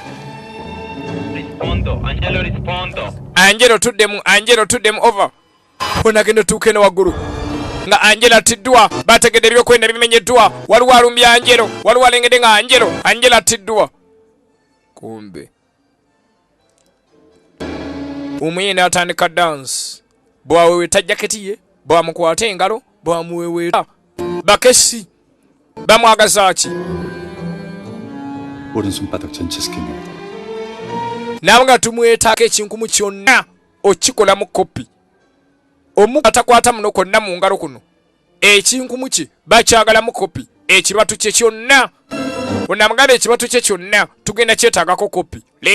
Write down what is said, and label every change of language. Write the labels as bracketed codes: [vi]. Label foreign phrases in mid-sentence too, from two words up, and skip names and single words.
[lg] Angelo tuddemu over onagenda tuuke ne waggulu nga Angelo atiddwa bategedde ebyokwenda bimenyeddwa waliwo alumbye Angelo waliwo alengedde nga Angelo atiddwa kumbe omuyini atandika dance bwaweweta jaketi ye bwamukwata engalo bwamuweweta bakesi bamwagaza ki [ko] 오른손바닥 전체 스캔. [lg] nawe nga tumwetaako ekinkumu kyonna okikolamu kopi omukatakwata muno konna mu ngalo kuno ekinkumu kye bakyagalamu kopi ekibatu kye kyonna onamugamba ekibatu kye kyonna tugenda kyetaagako kopi